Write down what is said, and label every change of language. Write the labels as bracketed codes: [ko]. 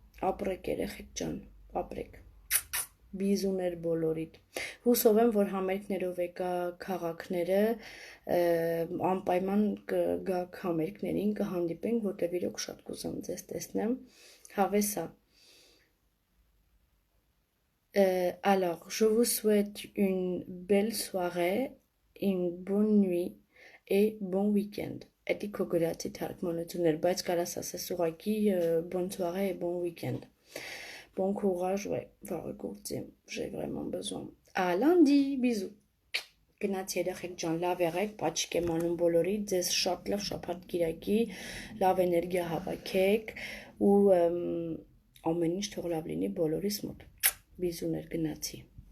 [hy] ապրեք երեխեք ջան, ապրեք, բիզուներ բոլորիդ, հուսով եմ, որ համերգներով եկա քաղաքները, անպայման կգաք համերգներին, կհանդիպենք, որտև իրոք շատ կուզեմ ձեզ տեսնեմ, հավեսա, [fr] alors, je vous souhaite une belle soirée, une bonne nuit et bon week-end. [hy] Էդի քո գրացի թարգմանություններ, բայց կարաս ասես ուղղակի [fr] bonne soirée et bon week-end. Bon courage, ouais, [hy] վաղը գործի, [fr] j'ai vraiment besoin. À lundi, bisous. [hy] Գնաց երեխեք ջան, լավ եղեք, պաչիկ եմ անում բոլորի, ձեզ շատ լավ շաբաթ կիրակի, լավ էներգիա հավաքեք ու ամեն ինչ թող լավ լինի բոլորիս մոտ։ Բիզուներ գնացի։